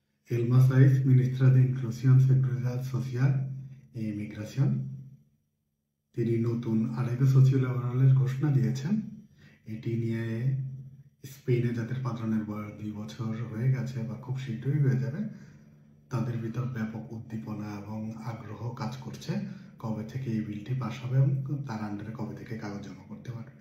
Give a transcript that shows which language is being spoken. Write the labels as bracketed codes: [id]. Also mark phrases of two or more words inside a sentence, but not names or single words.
[es] El Masais, ministra de Inclusión, Seguridad Social e Inmigración, [bn] তিনি নতুন আরেকটা [es] social laboral [bn] ঘোষণা দিয়েছেন। এটি নিয়ে স্পেনে যাদের পাদ্রনের বয়স 2 বছর হয়ে গেছে বা খুব শীঘ্রই হয়ে যাবে, তাদের ভিতর ব্যাপক উদ্দীপনা এবং আগ্রহ কাজ করছে কবে থেকে এই বিলটি পাস হবে এবং তার আন্ডারে কবে থেকে কাগজ জমা করতে পারবে।